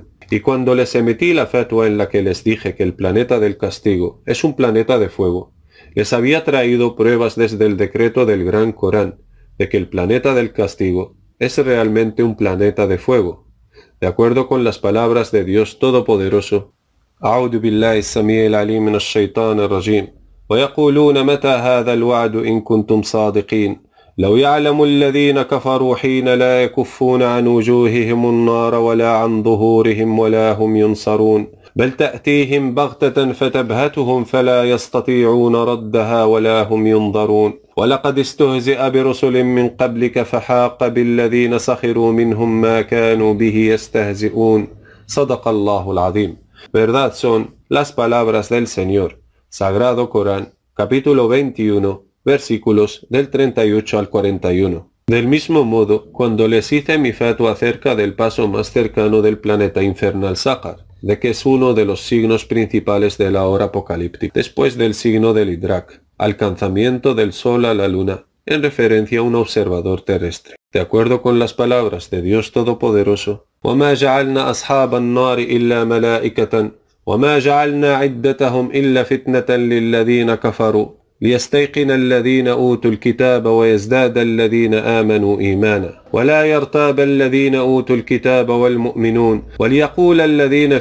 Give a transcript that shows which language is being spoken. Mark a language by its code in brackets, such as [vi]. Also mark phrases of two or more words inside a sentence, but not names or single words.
[es] Y cuando les emití la fatwa en la que les dije que el planeta del castigo es un planeta de fuego, les había traído pruebas desde el decreto del Gran Corán de que el planeta del castigo es realmente un planeta de fuego, de acuerdo con las palabras de Dios Todopoderoso. [ar] أعوذ بالله السميع العليم من الشيطان الرجيم. ويقولون متى هذا الوعد إن كنتم صادقين. لو يعلم الذين كفروا حين لا يكفون عن وجوههم النار ولا عن ظهورهم ولا هم ينصرون بل تأتيهم بغتة فتبهتهم فلا يستطيعون ردها ولا هم ينظرون ولقد استهزئ برسل من قبلك فحاق بالذين سخروا منهم ما كانوا به يستهزئون. صدق الله العظيم. [es] Verdad son las palabras del Señor, Sagrado Corán, capítulo 21, versículos del 38 al 41. Del mismo modo, cuando les hice mi fatwa acerca del paso más cercano del planeta infernal Saqar, de que es uno de los signos principales de la hora apocalíptica, después del signo del Idrak, alcanzamiento del Sol a la Luna, en referencia a un observador terrestre. De acuerdo con las palabras de Dios Todopoderoso, [ar] وَمَا جَعَلْنَا أَصْحَابَ النَّارِ إِلَّا مَلَائِكَةً وَمَا جَعَلْنَا عِدَّتَهُمْ إِلَّا فِتْنَةً لِلَّذِينَ كَفَرُوا ليستيقن الذين أوتوا الكتاب ويزداد الذين آمنوا إيمانا ولا يرتاب الذين أوتوا الكتاب والمؤمنون وليقول الذين